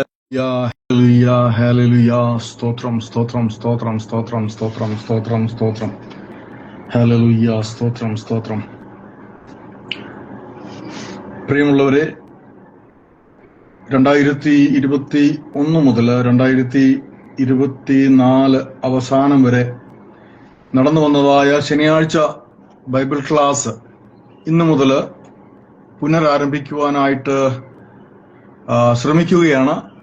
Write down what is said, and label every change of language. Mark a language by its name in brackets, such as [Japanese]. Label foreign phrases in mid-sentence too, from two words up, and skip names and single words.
[Malayalam] Hallelujah, hallelujah. സ്തോത്രം, സ്തോത്രം, സ്തോത്രം, സ്തോത്രം, സ്തോത്രം, സ്തോത്രം, സ്തോത്രം. Hallelujah, സ്തോത്രം, സ്തോത്രം. പ്രിയമുള്ളവരെ, 2021 മുതൽ 2024 അവസാനം വരെ നടന്നു വന്നതായ ശനിയാഴ്ച ബൈബിൾ ക്ലാസ് ഇന്നു മുതൽ പുനരാരംഭിക്കുവാനായിട്ട് ശ്രമിക്കുകയാണ്.